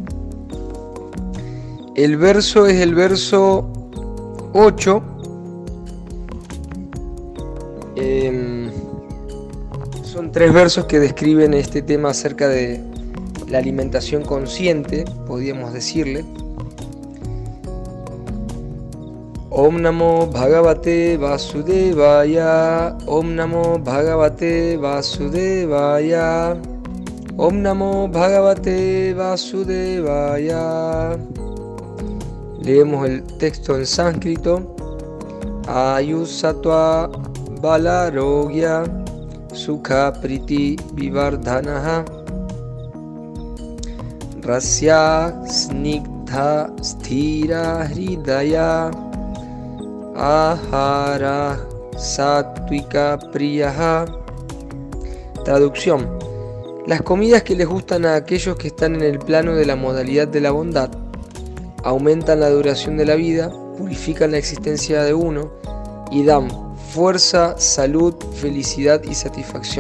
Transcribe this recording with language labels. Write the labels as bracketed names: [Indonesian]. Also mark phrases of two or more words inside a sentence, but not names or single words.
[Spanish] El verso es el verso 8. Son 3 versos que describen este tema acerca de la alimentación consciente, podríamos decirle. [Sanskrit] ॐ नमो भगवते वासुदेवाय, ॐ नमो भगवते वासुदेवाय, ॐ नमो भगवते वासुदेवाय. [Spanish] Leemos el texto en sánscrito. [Sanskrit] आयुःसत्त्व बलारोग्य सुख प्रीति विवर्धनाः रस्याः स्निग्धाः स्थिरा हृद्या आहाराः सात्त्विक प्रियाः. [Spanish] Traducción: las comidas que les gustan a aquellos que están en el plano de la modalidad de la bondad aumentan la duración de la vida, purifican la existencia de uno y dan fuerza, salud, felicidad y satisfacción.